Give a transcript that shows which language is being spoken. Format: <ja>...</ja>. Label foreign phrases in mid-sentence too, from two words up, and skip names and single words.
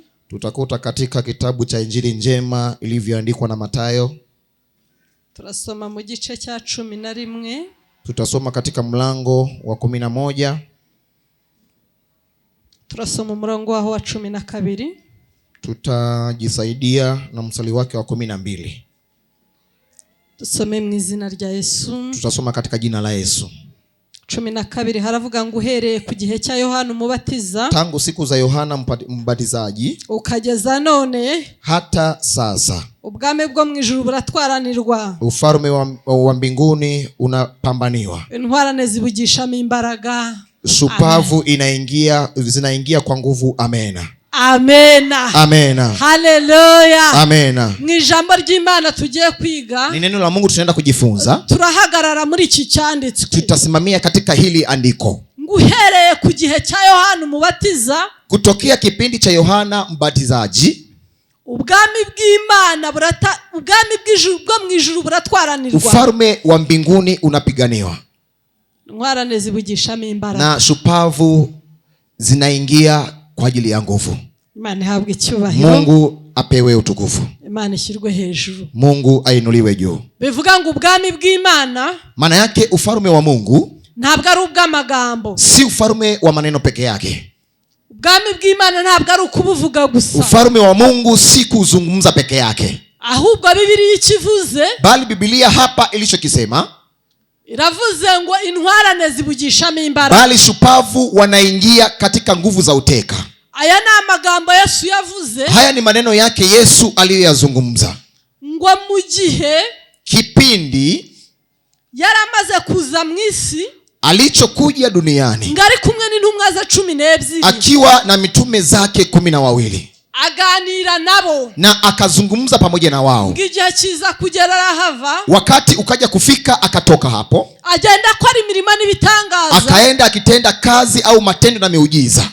<sw>Tutakuta katika kitabu cha Injili njema ilivyoandikwa na Matayo.</sw> <rw>Turasoma mu gice cya 11.</rw> <sw>Tutasoma katika mlango wa 11.</sw> <rw>Turasoma umurongo waho wa 12.</rw> <sw>Tutajisaidia na mstari wake wa 12.</sw> <rw>Tusome mu izina rya Yesu.</rw> <sw>Tutasoma katika jina la Yesu.</sw> <rw>12 haravuga ngo uhereye ku gihe cya Yohana Umubatiza,</rw> <sw>tangu siku za Yohana Mbatizaji</sw> <rw>ukageza none</rw> <sw>hata sasa,</sw> <rw>ubwami bwo mu ijuru buratwaranirwa,</rw> <sw>ufalme wa mbinguni unapambaniwa,</sw> <rw>intwarane zibugishamo imbaraga,</rw> <sw>shupavu zinaingia kwa nguvu. Amena. Amena. Amena. Haleluya. Amena.</sw> <rw>Mu ijambo ry'Imana tugiye kwiga,</rw> <sw>ni neno la Mungu tunaenda kujifunza.</sw> <rw>Turahagarara muri iki cyanditswe.</rw> <sw>Tutasimamia katika hili andiko.</sw> <rw>Nguhereye ku gihe cya Yohana Umubatiza,</rw> <sw>kutokea kipindi cha Yohana Mbatizaji,</sw> <rw>ubwami bw'Imana ubwami bw'ijuru bwo mu ijuru buratwaranirwa,</rw> <sw>ufalme wa mbinguni unapiganiwa,</sw> <rw>intwarane zibugishamo imbaraga,</rw> <sw>na shupavu zinaingia kwa ajili ya nguvu.</sw> <rw>Imana ihabwe icyubahiro.</rw> <sw>Mungu apewe utukufu.</sw> <rw>Imana ishyirwe hejuru.</rw> <sw>Mungu ainuliwe juu.</sw> <rw>Bivuga ngo ubwami bw'Imana,</rw> <sw>maana yake ufalme wa Mungu</sw> <rw>ntabwo ari ubw'amagambo,</rw> <sw>si ufalme wa maneno peke yake.</sw> <rw>Ubwami bw'Imana ntabwo ari ukubuvuga gusa.</rw> <sw>Ufalme wa Mungu si kuzungumza peke yake.</sw> <rw>Ahubwo Biblia ikivuze,</rw> <sw>bali Biblia hapa ilichokisema,</sw> <rw>iravuze ngo intwarane zibugishamo imbaraga,</rw> <sw>bali shupavu wanaingia katika nguvu za uteka.</sw> <rw>Aya ni amagambo Yesu yavuze.</rw> <sw>Haya ni maneno yake Yesu aliyoyazungumza.</sw> <rw>Ngo mu gihe</rw> <sw>kipindi</sw> <rw>yaramaze kuza mu isi,</rw> <sw>alichokuja duniani,</sw> <rw>ngari kumwe n'intumwa za 12,</rw> <sw>akiwa na mitume zake 12,</sw> <rw>aganira nabo</rw> <sw>na akazungumza pamoja na wao.</sw> <rw>Ngigihe kiza kugera rahava,</rw> <sw>wakati ukaja kufika akatoka hapo,</sw> <rw>agenda akora imirimo n'ibitangaza,</rw> <sw>akaenda akitenda kazi au matendo na miujiza.</sw>